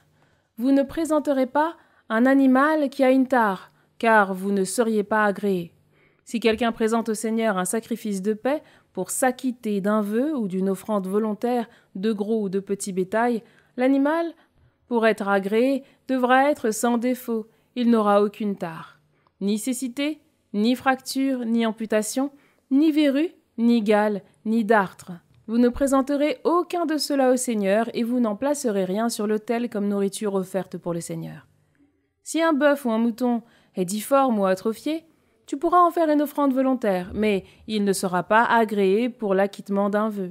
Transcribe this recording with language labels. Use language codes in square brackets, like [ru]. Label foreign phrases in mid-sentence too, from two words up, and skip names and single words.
[fr] Vous ne présenterez pas un animal qui a une tare, car vous ne seriez pas agréé. Si quelqu'un présente au Seigneur un sacrifice de paix pour s'acquitter d'un vœu ou d'une offrande volontaire de gros ou de petit bétail, l'animal, pour être agréé, devra être sans défaut, il n'aura aucune tare. Ni cécité, ni fracture, ni amputation, ni verrue, ni gale, ni dartre. Vous ne présenterez aucun de ceux-là au Seigneur et vous n'en placerez rien sur l'autel comme nourriture offerte pour le Seigneur. Si un bœuf ou un mouton est difforme ou atrophié, tu pourras en faire une offrande volontaire, mais il ne sera pas agréé pour l'acquittement d'un vœu.